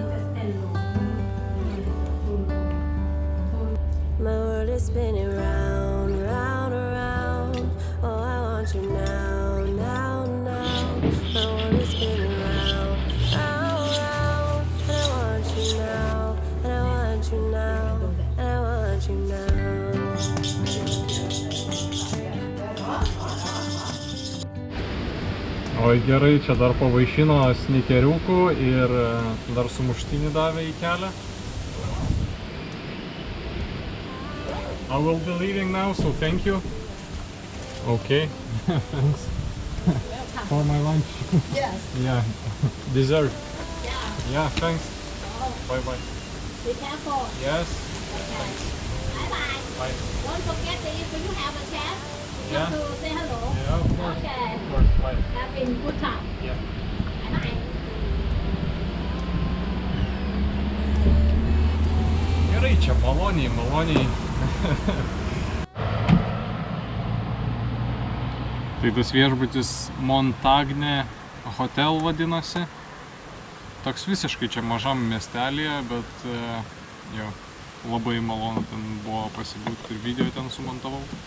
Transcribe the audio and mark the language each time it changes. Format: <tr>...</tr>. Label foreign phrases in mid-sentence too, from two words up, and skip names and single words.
<en>My world is spinning round, round, around. Oh, I want you now, now, now. My world is spinning round, round, round. And I want you now, and I want you now, and I want you now.</en> <lt>Oi gerai, čia dar pavaišino snikeriukų ir dar sumuštinį davė į kelią.</lt> <en>I will be leaving now, so thank you. Okay, thanks. For my lunch. Yes. Yeah, dessert. Yeah. Yeah, thanks. Oh, Bye bye. be careful. Yes. Okay. Bye bye. Bye. Don't forget that if you have a chat, you Yeah. have to say hello. Yeah, of course. Okay. Of course. Bye. Have been good time. Yeah. Bye bye.</en> <lt>Gerai, čia maloniai, maloniai. Tai tas viešbutis Montagne Hotel vadinasi. Toks visiškai čia mažam miestelėje, bet jo, labai malonu ten buvo pasibūti ir video ten sumontavau.</lt>